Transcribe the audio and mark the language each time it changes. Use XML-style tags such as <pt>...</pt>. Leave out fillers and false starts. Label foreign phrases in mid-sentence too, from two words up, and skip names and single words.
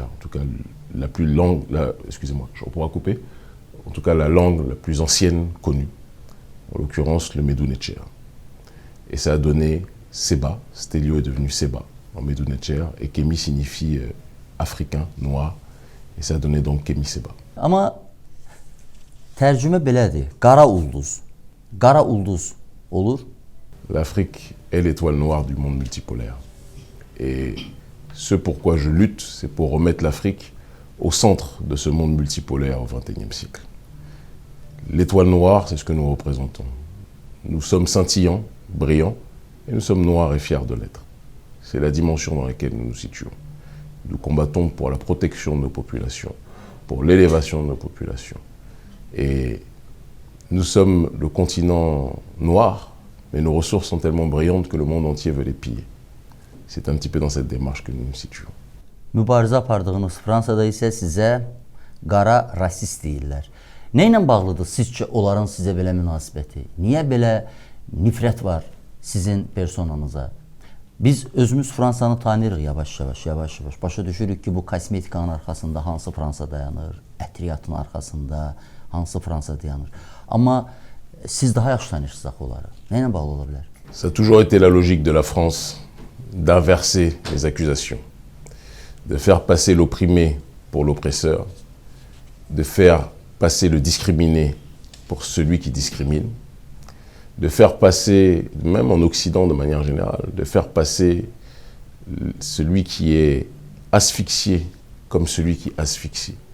<fr>En tout cas, excusez-moi, je pourrais couper. En tout cas, la langue la plus ancienne connue. En l'occurrence, le Medunechea. Et ça a donné Seba. Stelio est devenu Seba en Medunechea. Et Kemi signifie africain, noir. Et ça a donné donc Kemi Seba.</fr> <az>Ama tərcümə belədir. Qara ulduz. Qara ulduz olur.</az> <fr>L'Afrique est l'étoile noire du monde multipolaire. Et ce pourquoi je lutte, c'est pour remettre l'Afrique au centre de ce monde multipolaire au XXIe siècle. L'étoile noire, c'est ce que nous représentons. Nous sommes scintillants, brillants, et nous sommes noirs et fiers de l'être. C'est la dimension dans laquelle nous nous situons. Nous combattons pour la protection de nos populations, pour l'élévation de nos populations. Et nous sommes le continent noir, mais nos ressources sont tellement brillantes que le monde entier veut les piller. C'est un petit peu dans cette démarche que nous nous situons.</fr> <az>Mübarizə apardığınız Fransada isə sizə qara rasist deyirlər. Nə ilə bağlıdır sizcə onların sizə belə münasibəti? Niyə belə nifrət var sizin personanıza? Biz özümüz Fransanı tanıyırıq yavaş-yavaş. Başa düşürük ki, bu kosmetikanın arxasında hansı Fransa dayanır, ətriyyatın arxasında hansı Fransa dayanır. Amma siz daha yaxşı tanıyırsınız onları. Nə ilə bağlı ola bilər?</az> <fr>Ça a toujours été la logique de la France d'inverser les accusations, de faire passer l'opprimé pour l'oppresseur, de faire passer le discriminé pour celui qui discrimine, de faire passer, même en Occident de manière générale, de faire passer celui qui est asphyxié comme celui qui asphyxie.</fr>